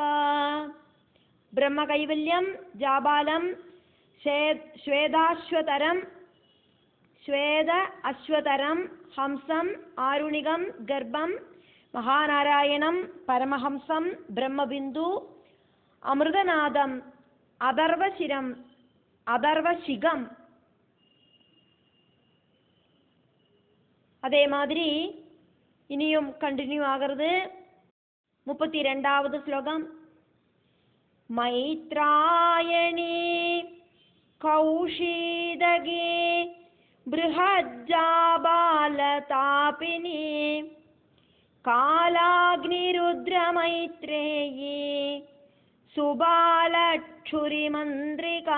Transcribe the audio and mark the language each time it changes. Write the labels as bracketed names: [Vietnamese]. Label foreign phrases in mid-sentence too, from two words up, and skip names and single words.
[Sanskrit] ബ്രഹ്മ കൈവല്യം ജാബാലം ശ്വേതാശ്വതരം ശ്വേത അശ്വതരം ഹംസം ആരുണികം ഗർഭം മഹാനാരായണം പരമഹംസം ബ്രഹ്മബിന്ദു അമൃതനാദം അഥർവശിരം അഥർവശിഖം. [Tamil] அதே மாதிரி இனியும் கண்டினியூ ஆகிறது. 32வது ஸ்லோகம். [Sanskrit] மைத்ராயணி கௌஷீதகி பிருஹஜ்ஜாபாலதாபினி காலாக்னிருத்ரமைத்ரேயி சுபாலச்சுரிமந்திரிகா.